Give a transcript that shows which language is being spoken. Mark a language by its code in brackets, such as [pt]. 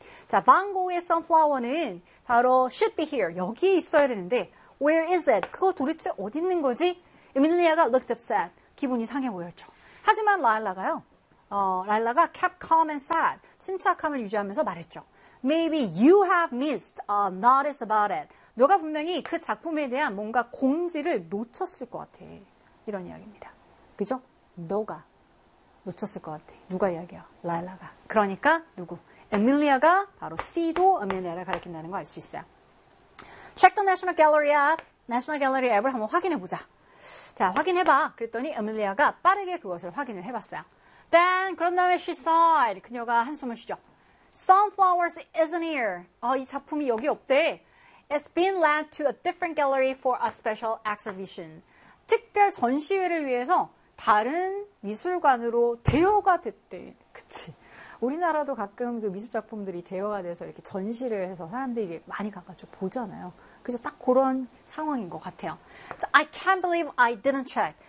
[ko] 자, 반 고흐의 Sunflower는 바로 [en] should be here. [ko] 여기에 있어야 되는데 [en] where is it? [ko] 그거 도대체 어디 있는 거지? Emilia가 [en] looked upset. [ko] 기분이 상해 보였죠. 하지만 Lila가요. [en] 랄라가 kept calm and sad. [ko] 침착함을 유지하면서 말했죠. [en] Maybe you have missed a notice about it. [ko] 너가 분명히 그 작품에 대한 뭔가 공지를 놓쳤을 것 같아. 이런 이야기입니다. 그죠? 너가 놓쳤을 것 같아. 누가 이야기야? 라일라가. 그러니까 누구? 에밀리아가 바로 C도 에밀리아를 가리킨다는 걸 알 수 있어요. [en] Check the National Gallery app. [ko] National Gallery app을 한번 확인해보자. 자, 확인해봐. 그랬더니 에밀리아가 빠르게 그것을 확인을 해봤어요. [en] Then, [ko] 그런 다음에 [en] she sighed. [ko] 그녀가 한숨을 쉬죠. [en] Sunflowers isn't here. [ko] 이 작품이 여기 없대. [en] It's been led to a different gallery for a special exhibition. [ko] 특별 전시회를 위해서 다른 미술관으로 대여가 됐대. 그치. 우리나라도 가끔 그 미술작품들이 대여가 돼서 이렇게 전시를 해서 사람들이 많이 가가지고 보잖아요. 그래서 딱 그런 상황인 것 같아요. [en] So, I can't believe I didn't check.